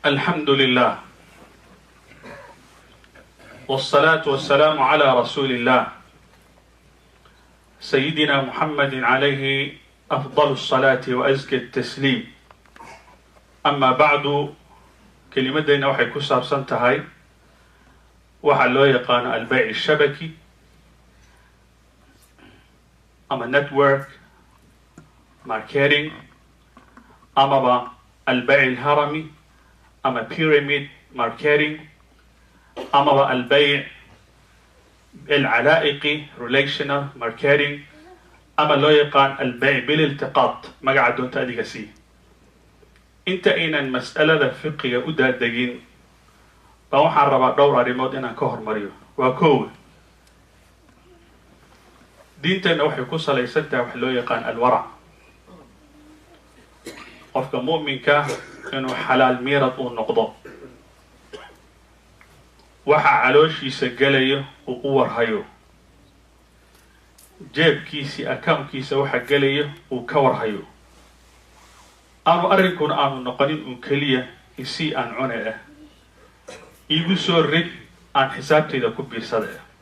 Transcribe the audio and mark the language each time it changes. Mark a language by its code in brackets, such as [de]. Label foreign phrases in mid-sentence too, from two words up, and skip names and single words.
[ar] الحمد لله والصلاة والسلام على رسول الله سيدنا محمد عليه أفضل الصلاة وأزكى التسليم. أما بعد كلمتنا [so] waxay ku saabsan tahay waxa loo yaqaan [ar] البيع الشبكي [so] ama [en] network marketing [so] amaba [ar] البيع الهرمي [so] ama [en] pyramid marketing [so] amaba [ar] البيع العلائقي [en] relational marketing [so] ama loo yaqaan [ar] البيع بالالتقاط [so] magaca doonta adiga sii. inta aynan mas'alada fiqiga u daadegin baa waxaan rabaa dhowr arrimood inaan ka hormariyo. waa koow, diinteenna waxay ku salaysan tahay wax loo yaqaan alwarac. qofka mu'minka inuu xalaal miirad uu noqdo, waxa calooshiisa gelayo uu u warhayo, jeebkiisii accountkiisa waxa gelayo uu ka warhayo, aanu arrinkuna aanu noqonin uun keliya isii aan cune ah, iigu soo rid aan xisaabtayda ku biirsada ah.